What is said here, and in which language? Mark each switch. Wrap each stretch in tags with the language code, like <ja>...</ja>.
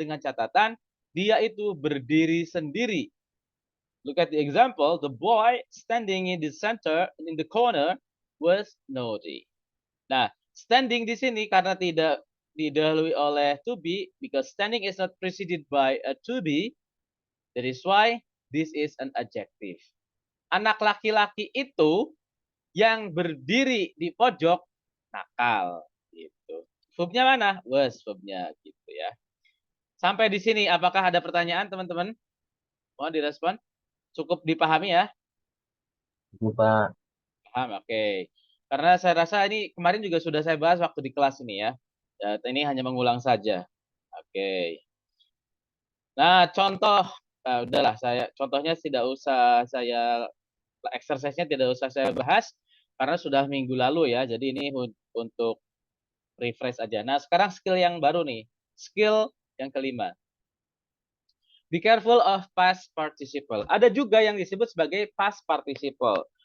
<id>Dengan catatan dia itu berdiri sendiri.</id> <en>Look at the example. The boy standing in the center, in the corner, was naughty.</en> <id>Nah, standing di sini karena tidak didahului oleh to be,</id> <en>because standing is not preceded by a to be, that is why this is an adjective.</en> <id>Anak laki-laki itu yang berdiri di pojok nakal gitu. Verbnya mana? Was verbnya gitu ya. Sampai di sini apakah ada pertanyaan teman-teman? Mohon direspon. Cukup dipahami ya? Lupa. Paham, oke. Karena saya rasa ini kemarin juga sudah saya bahas waktu di kelas ini ya. Ini hanya mengulang saja. Oke. Nah, contoh, udahlah contohnya tidak usah saya exercise-nya tidak usah saya bahas karena sudah minggu lalu ya. Jadi ini untuk refresh aja. Nah, sekarang skill yang baru nih. Skill yang kelima.</id> <en>Be careful of past participle.</en> <id>Ada juga yang disebut sebagai past participle.</id>